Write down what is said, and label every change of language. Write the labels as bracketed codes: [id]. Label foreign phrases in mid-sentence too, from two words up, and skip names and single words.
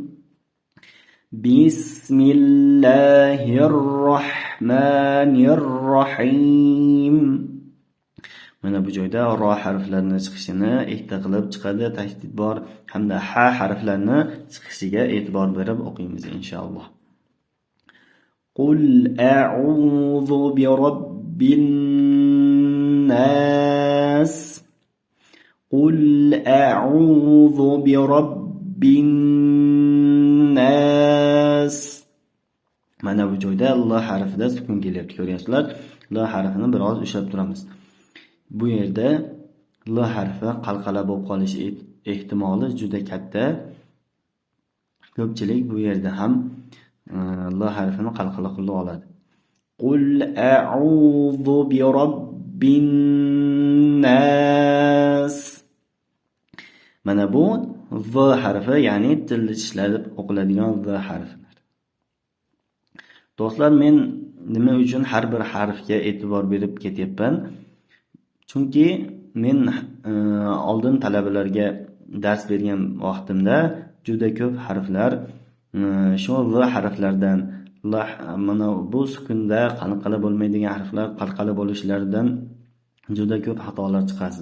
[ar] بسم الله الرحمن الرحيم. [uz] Mana bu joyda ro harflarini chiqishini ehtiyot qilib chiqadi, tashdid bor, hamda ha harflarini chiqishiga e'tibor berib o'qiymiz inshaalloh. [ar] قل أعوذ برب الناس. قل أعوذ برب الناس. [uz] Mana bu joyda la harfida sukun kelyapti, ko'ryapsizlar. La harfini biroz ushlab turamiz. Bu yerda la harfi qalqala bo'lib qolish ehtimoli juda katta. Ko'pchilik bu yerda ham la harfini qalqala qilib oladi. [ar] قل أعوذ برب الناس. [uz] Mana bu v harfi, ya'ni tilni tishlatib o'qiladigan v harflar. Do'stlar, men nima uchun har bir harfga e'tibor berib ketyapman? Chunki men oldin talabalarga dars bergan vaqtimda juda ko'p harflar shu v harflardan mana bu sukunda qalqala bo'lmaydigan harflar qalqala bo'lishlaridan juda ko'p xatolar chiqadi.